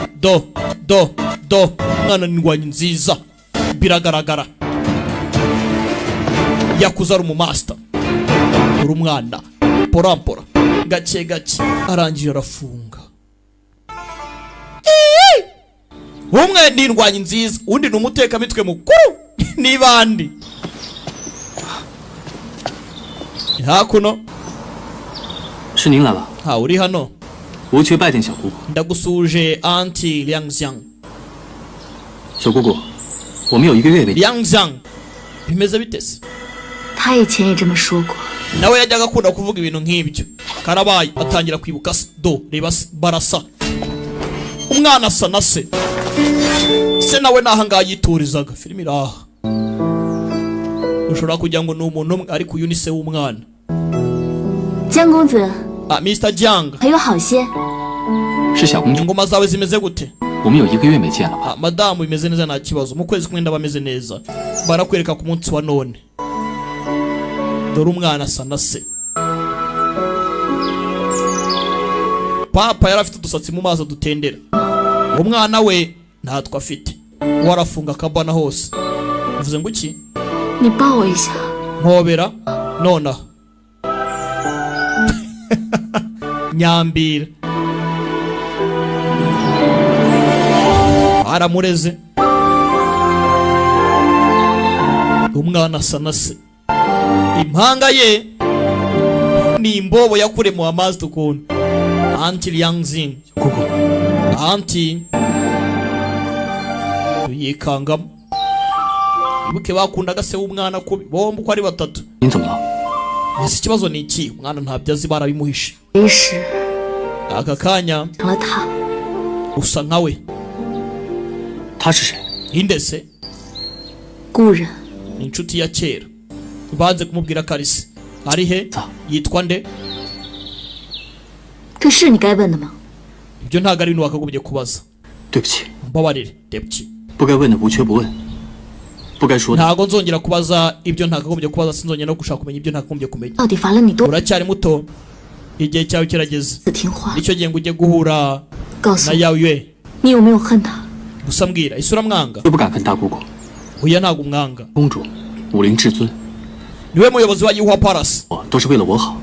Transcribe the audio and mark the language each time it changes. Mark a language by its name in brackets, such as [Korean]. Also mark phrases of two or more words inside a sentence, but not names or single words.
[Kinyarwanda] umwana ni indwanyi nziza biragaragara yakuze ari umumasta uri umwana porampora gake gake arangije arafunga umwe ni indwanyi nziza undi ni umutekamitwe mukuru n'ibandi hakuno [Chinese] 是您来了， [Kinyarwanda] ha uri hano [Chinese] 无缺拜见小姑姑。 [Kinyarwanda] ndagusuje anti Liangxiang [Chinese] 小姑姑，我们有1个月没见。 [Kinyarwanda] Liangxiang bimeze bitese [Chinese] 他以前也这么说过。 [Kinyarwanda] nawe yajyaga akunda kuvuga ibintu nk'ibyo karabaye atangira kwibuka do reba barasa umwana asa na se nawe nahangaha yiturizaga filime iraha ushobora kugira ngo ni umuntu umwe ariko uyu ni se w'umwana [Chinese] 江公子 [English] Mr. Jiang [Chinese] 还有好些是小公主， [Kinyarwanda] ingoma zawe zimeze gute [Chinese] 我们有1个月没见了吧？ [Kinyarwanda] madamu bimeze neza nta kibazo mu kwezi kumwe ndabameze neza barakwereka ku munsi wa none dore umwana asa na se papa yari afite udusatsi mu maso dutendera umwana we ntatwe afite warafunga akabana hose uvuze ngo iki [Chinese] 你抱我一下。 [Kinyarwanda] mpobera nonaha nyambira aramureze umwana asa na se impanga ye ni imbobo yakure mu amazi tukuntu anti Liangxiang [Chinese] 姑姑， [Kinyarwanda] anti yikangamo ibuke bakundaga se w'umwana kubi bombi uko ari batatu [Chinese] 您怎么了？ [Kinyarwanda] ese ikibazo ni iki umwana ntabyo azi barabimuhishe [Chinese] 其实 [Kinyarwanda] aka kanya [Chinese] 成了他。 [Kinyarwanda] usa nkawe [Chinese] 他是谁？ [Kinyarwanda] inde se [Chinese] 故人 [Kinyarwanda] ni inshuti ya kera banze kumubwira ko ari se ari he yitwa nde [Chinese] 这是你该问的吗？ [Kinyarwanda] ibyo ntabwo ari ibintu wakagombye kubaza [Chinese] 对不起， [Kinyarwanda] mbabarire depki [Chinese] 不该问的无缺不问，不该说的 [Kinyarwanda] ntabwo nzongera kubaza ibyo ntakagombye kubaza sinzongera no gushaka kumenya ibyo ntakagombye kumenya [Chinese] 到底罚了你多 [Kinyarwanda] uracyari muto igihe cyawe kirageze [Chinese] 次听话？ [Kinyarwanda] nicyo gihe ngo ujye guhura [Chinese] 告诉 [Kinyarwanda] na [Chinese] 我， [Kinyarwanda] yawe [Chinese] 你有没有恨他？ [Kinyarwanda] gusa mbwira ese uramwanga [Chinese] 就不敢恨大姑姑。 [Kinyarwanda] oya ntabwo umwanga [Chinese] 公主，武林至尊， [Kinyarwanda] niwe muyobozi wa Yihua Palace [Chinese] 我都是为了我好。